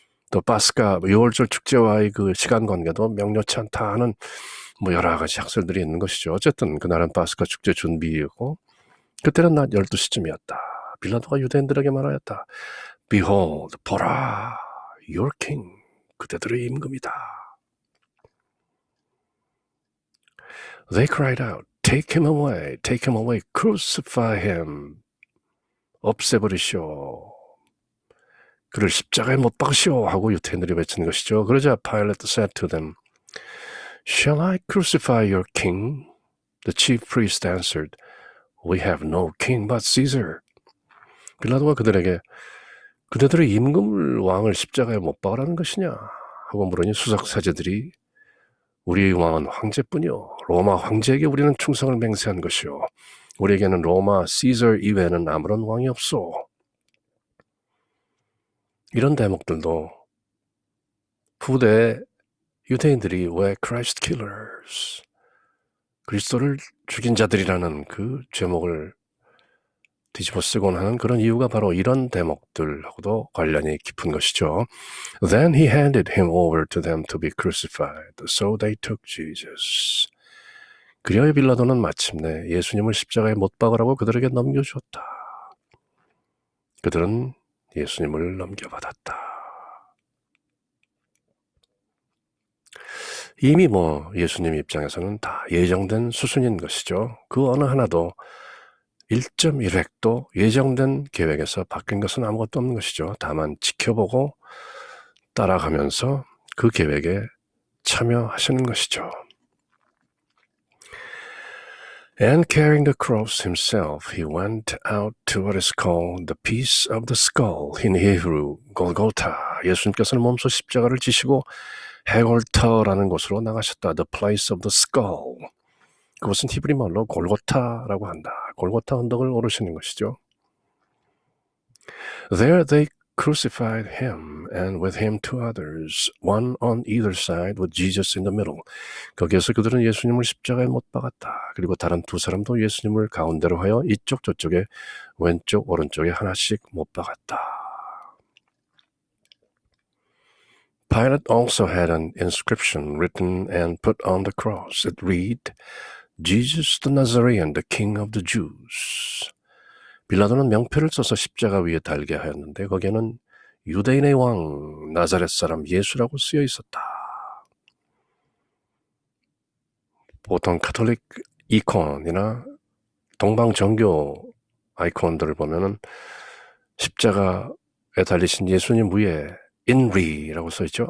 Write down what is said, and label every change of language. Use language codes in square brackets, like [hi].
[ko] 또 파스카 6월절 축제와의 그 시간 관계도 명료치 않다 하는 여러 가지 학설들이 있는 것이죠. 어쨌든 그날은 파스카 축제 준비이고 그때는 낮 12시쯤이었다. 빌라도가 유대인들에게 말하였다. [en] Behold, [ko] 보라, [en] your king, [ko] 그대들의 임금이다. [en] They cried out, take him away, crucify him. [ko] 없애버리시오. 그를 십자가에 못 박으시오 하고 유대인들이 외치는 것이죠. 그러자 [en] Pilate said to them, Shall I crucify your king? The chief priest answered, We have no king but Caesar. [ko] 빌라도가 그들에게 그대들의 임금을 왕을 십자가에 못 박으라는 것이냐 하고 물으니 수석사제들이 우리의 왕은 황제뿐이요 로마 황제에게 우리는 충성을 맹세한 것이요 우리에게는 로마 시저 이외에는 아무런 왕이 없소. 이런 대목들도 후대 유대인들이 왜 [en] Christ Killers, [ko] 그리스도를 죽인 자들이라는 그 제목을 뒤집어 쓰곤 하는 그런 이유가 바로 이런 대목들하고도 관련이 깊은 것이죠. [en] Then he handed him over to them to be crucified. So they took Jesus. [ko] 그리하여 빌라도는 마침내 예수님을 십자가에 못 박으라고 그들에게 넘겨주었다. 그들은 예수님을 넘겨받았다. 이미 예수님 입장에서는 다 예정된 수순인 것이죠. 그 어느 하나도 1.1획도 예정된 계획에서 바뀐 것은 아무것도 없는 것이죠. 다만 지켜보고 따라가면서 그 계획에 참여하시는 것이죠. [en] And carrying the cross himself, he went out to what is called the piece of the skull, in Hebrew, Golgotha. [ko] 예수님께서는 몸소 십자가를 지시고 해골터라는 곳으로 나가셨다. [en] The place of the skull. [ko] 그것은 히브리 말로 골고타라고 한다. 골고타 언덕을 오르시는 것이죠. [en] There they crucified him and with him two others, one on either side with Jesus in the middle. [ko] 거기에서 그들은 예수님을 십자가에 못 박았다. 그리고 다른 두 사람도 예수님을 가운데로 하여 이쪽 저쪽에 왼쪽 오른쪽에 하나씩 못 박았다. [en] Pilate also had an inscription written and put on the cross. It read, Jesus the Nazarene, the King of the Jews. [ko] 빌라도는 명패를 써서 십자가 위에 달게 하였는데 거기에는 유대인의 왕 나자렛 사람 예수라고 쓰여 있었다. 보통 카톨릭 이콘이나 동방정교 아이콘들을 보면은 십자가에 달리신 예수님 위에 INRI라고 써있죠.